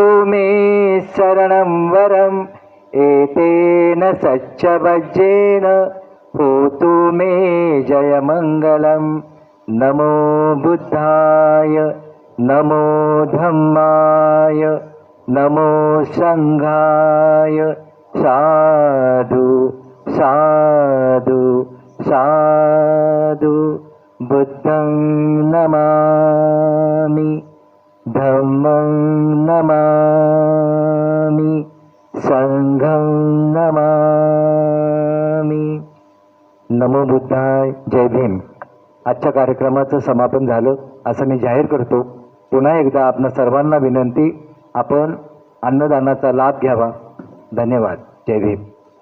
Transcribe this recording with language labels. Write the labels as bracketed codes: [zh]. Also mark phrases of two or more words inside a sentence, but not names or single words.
[pi] मे शरणं वरम् एतेन सच्चवज्जेन होतु मे जयमङ्गलम् नमो बुद्धाय नमो धम्माय नमो सङ्घाय साधु साधु साधु बुद्धं नमामि धम्मं नमामि संघं नमामि. नमो बुद्धाय. [mr] जय भीम. आजच्या कार्यक्रमाचं समापन झालं असं मी जाहीर करतो. पुन्हा एकदा आपणा सर्वांना विनंती, आपण अन्नदानाचा लाभ घ्यावा. धन्यवाद. जय भीम.